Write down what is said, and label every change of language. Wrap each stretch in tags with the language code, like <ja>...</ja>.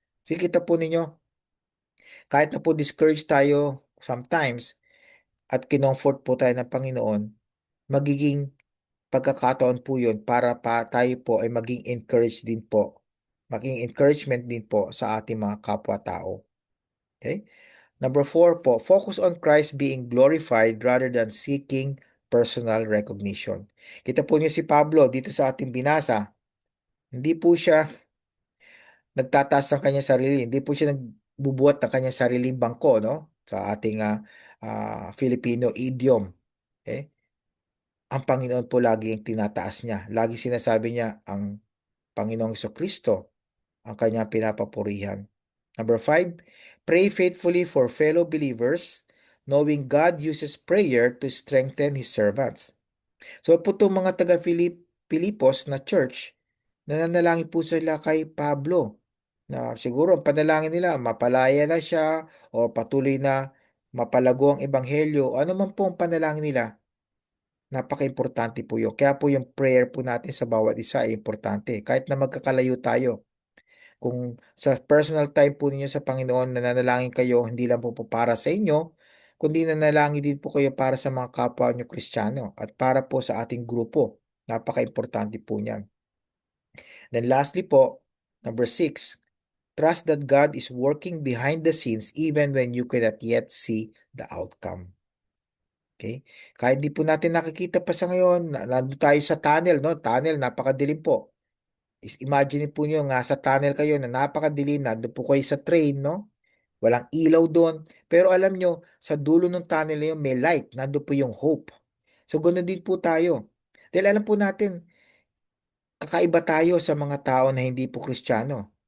<tl>So, kita po ninyo, kahit na po discouraged tayo sometimes at kinomfort po tayo ng Panginoon, magiging pagkakataon po yun para tayo po ay maging encouraged din po. Maging encouragement din po sa ating mga kapwa-tao. Okay?</tl> <en>Number 4 po, focus on Christ being glorified rather than seeking personal recognition.</en> <tl>Kita po niyo si Pablo dito sa ating binasa. Hindi po siya nagtataas ng kanyang sarili. Hindi po siya nagbubuhat ng kanyang sariling bangko, no? Sa ating Filipino idiom. Okay? Ang Panginoon po lagi ang tinataas niya. Lagi sinasabi niya ang Panginoong Kristo ang kanyang pinapapurihan.</tl> <en>Number 5, pray faithfully for fellow believers, knowing God uses prayer to strengthen His servants.</en> <tl>So po itong mga taga-Pilipos na church, nananalangin po sila kay Pablo na siguro ang panalangin nila, mapalaya na siya o patuloy na mapalago ang ebanghelyo. Ano man po ang panalangin nila, napaka-importante po yun. Kaya po yung prayer po natin sa bawat isa ay importante. Kahit na magkakalayo tayo, kung sa personal time po ninyo sa Panginoon, nananalangin kayo, hindi lang po para sa inyo, kundi nanalangin din po kayo para sa mga kapwa nyo Kristiyano at para po sa ating grupo. Napaka-importante po niyan.</tl> <en>Then lastly po, number 6, trust that God is working behind the scenes even when you cannot yet see the outcome. Okay?</en> <tl>Kahit di po natin nakikita pa sa ngayon, nandun tayo sa tunnel, no? Tunnel, napakadilim po. Imagine po nyo nga sa tunnel kayo na napakadilim, nandun po kayo sa train, no? Walang ilaw doon. Pero alam nyo, sa dulo ng tunnel na yun, may light. Nandun po yung hope. So, ganoon din po tayo. Dahil alam po natin, kakaiba tayo sa mga tao na hindi po Kristiyano.</tl>